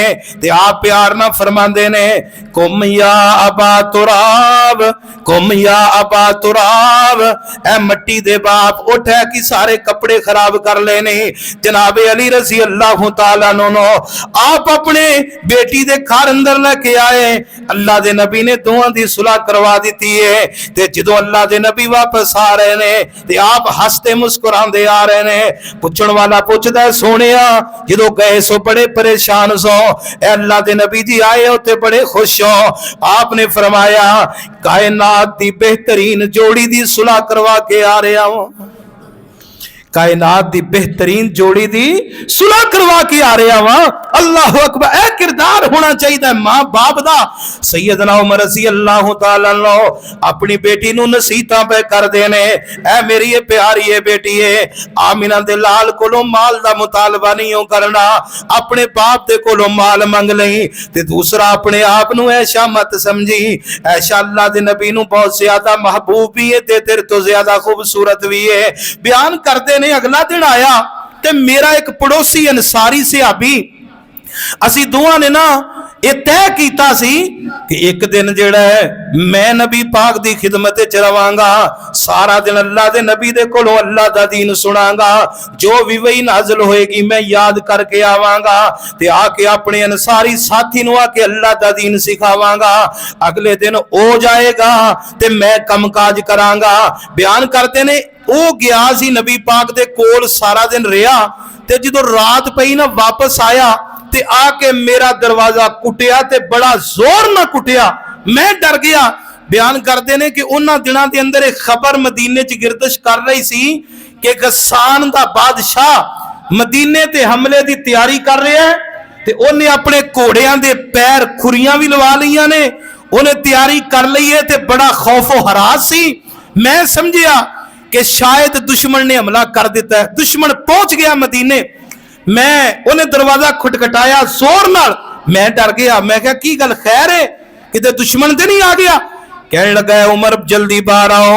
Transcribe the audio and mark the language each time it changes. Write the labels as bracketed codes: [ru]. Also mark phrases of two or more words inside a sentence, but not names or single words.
[pa] تے آپ پیار نہ فرماندے نے, [ar] قم یا ابا تراب, قم یا ابا تراب, [pa] اے مٹی دے باپ اٹھ ہے کہ سارے کپڑے خراب کر لینے. جناب علی [ar] رضی اللہ تعالیٰ [pa] نو آپ اپنے بیٹی دے گھر اندر لے کے آئے. اللہ دے نبی نے دوہاں دی صلح کروا دیتی ہے. تے جدو اللہ دے نبی واپس آ رہے نے تے آپ ہستے مسکراندے آ رہے نے. پوچھن والا پوچھدا ہے سونیا جدو گئے سو بڑے پریشان سو, اے اللہ دے نبی جی آئے ہوتے بڑے خوش ہو. آپ نے فرمایا کائنات دی بہترین جوڑی دی صلح کروا کے آ رہا ہوں, کائنات دی بہترین جوڑی دی صلح کروا کے آ رہا ہوں. [ar] اللہ اکبر, [pa] اے کردار ہونا چاہیے ماں باپ دا. سیدنا عمر [ar] رضی اللہ تعالیٰ عنہ [pa] اپنی بیٹی نو نصیحتاں پہ کر دینے, اے میری یہ پیاری ہے بیٹی ہے, آمینہ دے لال کولوں مال دا مطالبہ نہیں ہو کرنا, اپنے باپ دے کولوں مال منگ لیں. تے دوسرا اپنے آپ نو ایشا مت سمجھی, ایشا اللہ دے نبی نو بہت زیادہ محبوب بھی ہے تے تیرے تو زیادہ خوبصورت بھی ہے. بیان کردے نے اگلا دن آیا تے میرا ایک پڑوسی انصاری صحابی, اسی دوہاں نے نا یہ طے کیتا سی کہ ایک دن جڑا ہے میں نبی پاک دی خدمت وچ رہواں گا, سارا دن اللہ دے نبی دے کولوں اللہ دا دین سناں گا, جو بھی وحی نازل ہوئے گی میں یاد کر کے آواں گا تے آ کے اپنے انصاری ساتھی نو آ کے اللہ دا دین سکھاواں گا. اگلے دن او جائے گا تے میں کم کاج کراں گا. بیان کرتے نے او گیا سی نبی پاک دے کول, سارا دن رہیا تے جدو رات پئی نا واپس آیا تے آ کے میرا دروازہ کٹیا تے بڑا زور نہ کٹیا, میں ڈر گیا. بیان کرتے نے کہ انہاں دناں دے اندر ایک خبر مدینے چ گردش کر رہی سی کہ غسان دا بادشاہ مدینے تے حملے دی تیاری کر رہا ہے تے انہیں اپنے گھوڑیاں دے پیر کھریاں بھی لوا لیاں نے, انہیں تیاری کر لی ہے تے بڑا خوف و ہراس سی. میں سمجھیا کہ شاید دشمن نے حملہ کر دیتا ہے. دشمن پہنچ گیا مدینے. میں انہیں دروازہ کھٹکھٹایا زور نال. میں ڈر گیا. میں کہا کی گل خیر ہے کتے دشمن تے نہیں آ گیا؟ کہنے لگا ہے عمر جلدی باہر آؤ.